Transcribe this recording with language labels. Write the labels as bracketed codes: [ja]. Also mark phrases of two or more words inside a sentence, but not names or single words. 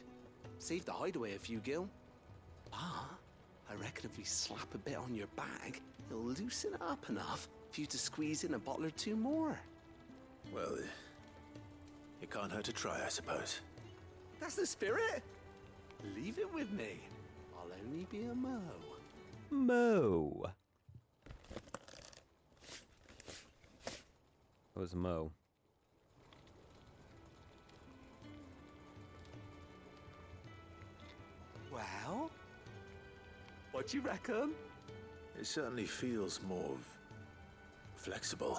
[en] Save the hideaway a few gil. Ah, I reckon if we slap a bit on your bag, it'll loosen it up enough for you to squeeze in a bottle or two more. Well, it can't hurt to try, I suppose. That's the spirit. Leave it with me. I'll only be a mo. Mo. What was Mo? Well, what you reckon? It certainly feels more flexible.